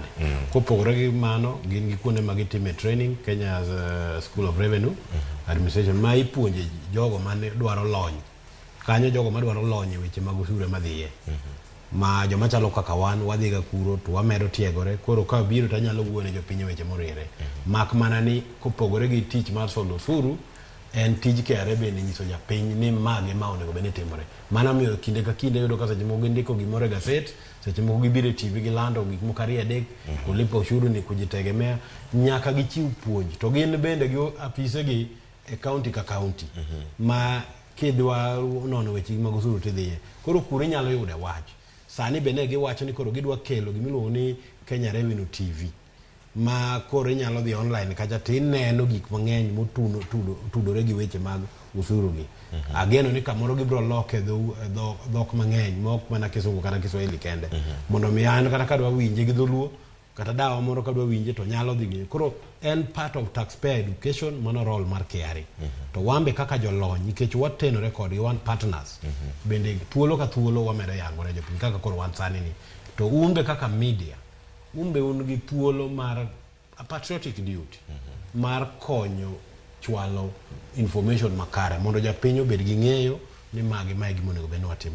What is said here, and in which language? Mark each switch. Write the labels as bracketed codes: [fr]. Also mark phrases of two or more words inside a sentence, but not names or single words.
[luo] Kopogore gi mano gin gi kuonde ma gitime training, Kenya's School of Revenue Administration, ma ipuonje jogo mane dwaro lony kanyo, jogo madwaro lony e weche mag osuru madhiye ma joma chalo kaka wan wadhi ga kuro to wamedo tiegore. Koro ka biro to nyalo wuone jopiny weche moriere, mak mana ni kopogore gi tich mar solo osuru en tij KRA bende nyiso japiny ni mage ma onego bende timore. Mana miyo kinde ka kinde yudo ka seche moko gindiko gimoro e gaset, seche moko gibiro e TV gilando gik moko ariyo adek, [sw] kulipa ushuru ni kujitegemea, [luo] nyaka gichiw puonj. To gin bende gi apise gi e county ka county ma kidwa nono weche mag osuru tidhiye. Koro kure nyalo yude wach. Sani bende giwacho ni koro gidwa kelo gimiluongo ni Kenya Revenue TV ma koro inyalo dhi online kacha tineno gik mang'eny motudore gi weche mag usuru gi. Ageno ni kamoro gibro loke dhok mang'eny mok mana Kisungu kata Kiswahili kende, mondo mi an kata kadwa winje gi dholuo kata dawa moro kadwa winje to nyalo dhi. Koro en [en] part of taxpayer education, [luo] mano role mar KRA. To wambe kaka jolony nikech watenore kodgi, wan partners, bende thuolo ka thuolo wamedo yangore jopiny kaka koro wan sani ni. To umbe kaka media, umbe un gi thuolo mar [en] a patriotic duty [luo] mar konyo chwalo information makare mondo japiny obed gi ng'eyo ni magi gimonego bende watimo.